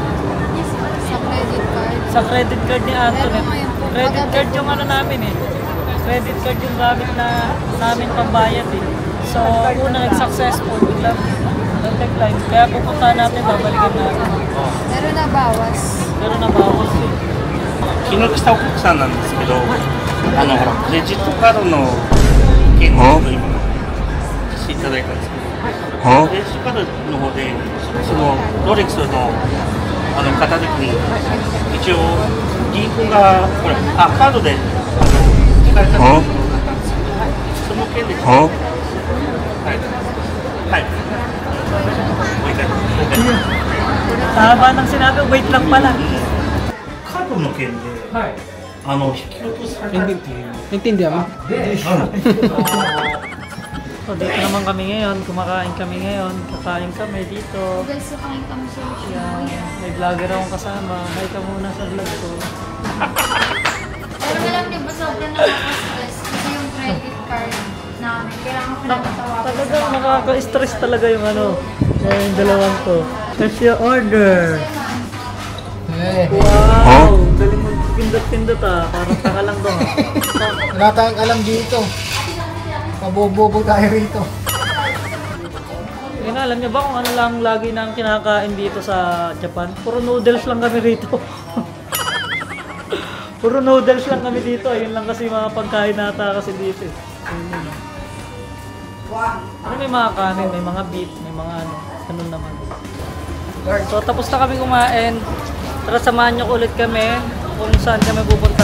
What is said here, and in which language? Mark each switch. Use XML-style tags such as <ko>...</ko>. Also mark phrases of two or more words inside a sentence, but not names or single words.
<tl>Sa</tl> <en>credit card</en> <tl>ni Antoinette.</tl> <en>Credit card</en> <tl>yung namin</tl> <en>Credit card</en> <tl>yung gamit na namin pambayad So, una nag-successful, biglang nag-decline. Kaya pupunta natin, babalikan natin. Pero nabawas. Pero nabawas</tl> <ja>昨日来たお客さんなんですけど、ほらクレジットカードの件を今していただいたんですけど、クレジットカードの方でそのロレックスの買った時に一応銀行がほらカードで引かれたんですけど、その件ではいはいもう一回。</ja> <tl>Tama ng sinabi, wait lang pala.</tl> <ja>カードの件で、引き落とされたっていう。</ja> <tl>Naintindihan mo? So dito naman kami ngayon, kumakain kami ngayon, kakain kami dito. Guys, so kain kami sa Yan, may vlogger akong kasama. Hi ka muna sa vlog ko. Pero alam niyo ba, sobrang nakaka-stress kasi yung</tl> <en>credit card</en> <tl>namin. Kailangan ko na matawagan Talagang nakaka-stress talaga yung yung dalawang to.</tl> <en>That's your order. Wow!</en> <tl>Galing mo pindot-pindot Parang tanga lang doon Wala tayong alam dito. Pabobobo tayo rito. Yan, alam niyo ba kung ano lang lagi nang kinakain dito sa Japan? Puro noodles lang kami rito. Puro noodles lang kami dito. Ayun lang kasi mga pagkain nata kasi dito. Ano may mga kanin, may mga beef, may mga ano naman. So tapos na kami kumain. Tara samahan niyo ulit kami kung saan kami pupunta.</tl>